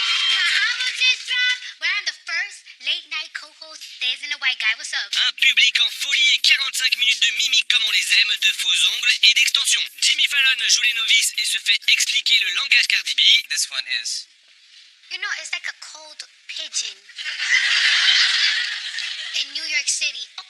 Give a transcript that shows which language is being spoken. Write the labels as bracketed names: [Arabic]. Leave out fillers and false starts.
[English] My album just dropped, but I'm the first late night co-host. There's in a white guy. What's up? [French] Un public en folie et 45 minutes de mimique comme on les aime, de faux ongles et d'extensions. Jimmy Fallon joue les novices et se fait expliquer le langage Cardi B. [English] This one is... You know, it's like a cold pigeon in New York City.